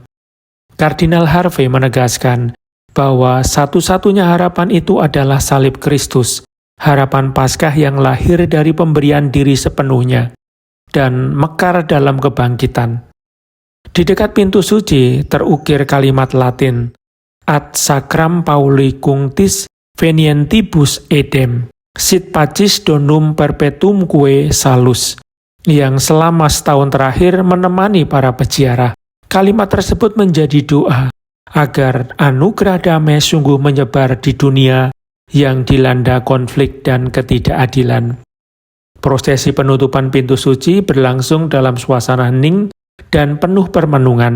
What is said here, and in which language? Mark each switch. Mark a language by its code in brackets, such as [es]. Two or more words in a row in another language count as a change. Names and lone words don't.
[id] Kardinal Harvey menegaskan bahwa satu-satunya harapan itu adalah salib Kristus, harapan Paskah yang lahir dari pemberian diri sepenuhnya dan mekar dalam kebangkitan. Di dekat pintu suci terukir kalimat Latin, [la] Ad sacram Pauli cunctis venientibus edem, sit pacis donum perpetumque salus, [id] yang selama setahun terakhir menemani para peziarah. Kalimat tersebut menjadi doa agar anugerah damai sungguh menyebar di dunia yang dilanda konflik dan ketidakadilan. Prosesi penutupan pintu suci berlangsung dalam suasana hening dan penuh permenungan.